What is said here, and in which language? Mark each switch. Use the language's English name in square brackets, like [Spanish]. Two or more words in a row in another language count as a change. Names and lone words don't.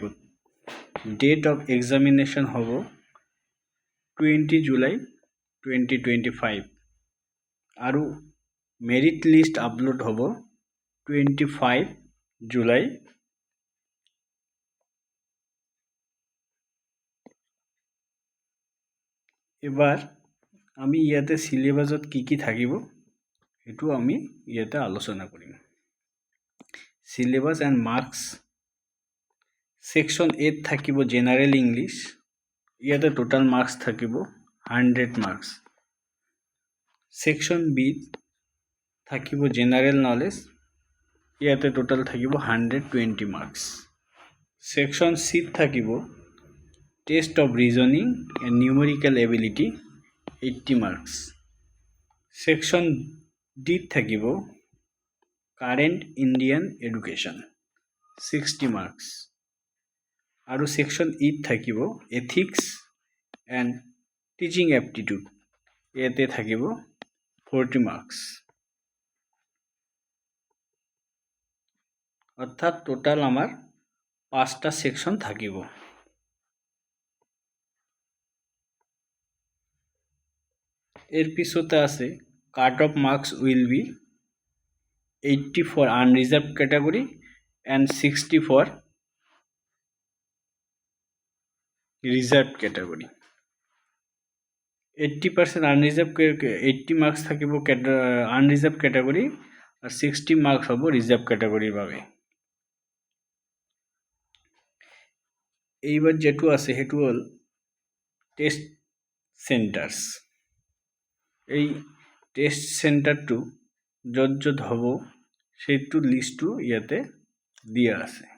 [English] date of examination [Assamese] হ'ব 20 জুলাই 2025 আৰু [English] merit list upload [Assamese] হ'ব 25 জুলাই। এবার আমি ইয়াতে সিলেবাসত কি থাকিব এটো আমি ইয়াতে আলোচনা কৰিম। [English] syllabus and marks section [Assamese] 8 থাকিব [English] general English, [Assamese] ইয়াতে [English] total marks [Assamese] থাকিব 100 মার্কস। [English] section B [Assamese] থাকিব [English] general knowledge, [Assamese] ইয়াতে টোটাল থাকিব 120 মার্কস। [English] section C থাকিব test of reasoning and numerical ability 80 marks. section D [Assamese] থাকিব [English] current Indian education 60 marks [Assamese] আৰু [English] section E [Assamese] থাকিব [English] ethics and teaching aptitude, [Assamese] ইয়াতে থাকিব 40 মার্কস। অর্থাৎ টোটাল আমার 5টা সেকশন থাকিব। এর পিছতে আছে [English] cut off marks will be 80 for unreserved category and 60 for reserved category। [Assamese] 80% unreserved 80 মার্কস থাকিব [English] unreserved category [Assamese] আর 60 মার্কস হবো [English] reserved category [Assamese] বাবে। এইবার যেটো আছে হেতু হল [English] test centres. [Assamese] এই টেস্ট সেন্টারটো যত হব সেইটো লিস্টটো ইয়াতে দিয়া আছে।